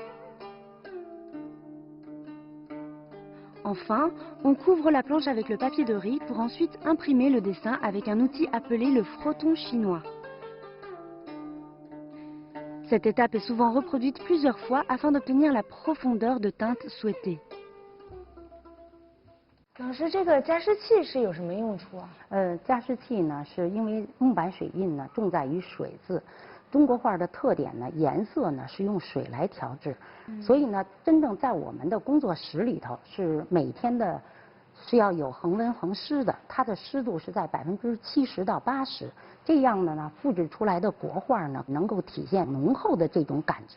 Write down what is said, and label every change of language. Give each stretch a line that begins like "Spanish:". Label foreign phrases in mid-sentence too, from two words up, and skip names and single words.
French: Enfin, on couvre la planche avec le papier de riz pour ensuite imprimer le dessin avec un outil appelé le frotton chinois. Cette étape est souvent reproduite plusieurs fois afin d'obtenir la profondeur de teinte souhaitée.
Chinese: 老师，这个加湿器是有什么用处啊？加湿器呢，是因为木板水印呢重在于水字，中国画的特点呢，颜色呢是用水来调制，所以呢，真正在我们的工作室里头是每天的是要有恒温恒湿的，它的湿度是在70%到80%，这样的呢，复制出来的国画呢，能够体现浓厚的这种感觉。